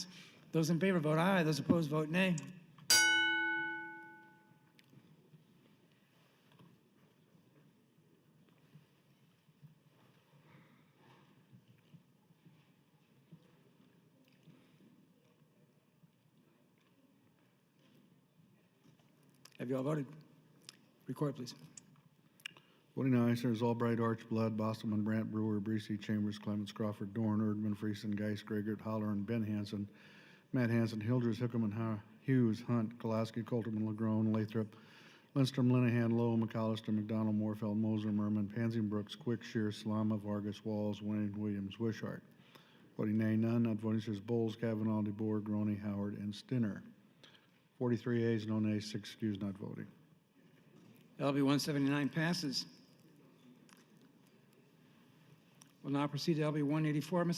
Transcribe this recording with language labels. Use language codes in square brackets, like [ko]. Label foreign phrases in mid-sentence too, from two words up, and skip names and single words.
[en] Those in favor vote aye. Those opposed vote nay. Have you all voted? Record, please. Voting aye, Senators Albright, Archblood, Bostelman, Brandt, Brewer, Breesy, Chambers, Clements, Crawford, Dorn, Erdman, Friesen, Geis, Gregert, Holler, and Ben Hansen, Matt Hansen, Hildress, Hickerman, Hughes, Hunt, Kolaski, Colterman, Legrone, Lathrop, Lindstrom, Linehan, Lowe, McAllister, McDonald, Morfeld, Moser, Merman, Pansy, Brooks, Quick, Shear, Salama, Vargas, Walls, Wayne, Williams, Wishart. Voting nay, none. Not voting says Bowles, Kavanaugh, DeBoer, Groney, Howard, and Stinner. 43 ayes, no nays, 6 excused, not voting. LB 179 passes. We'll now proceed to LB 184. Mr.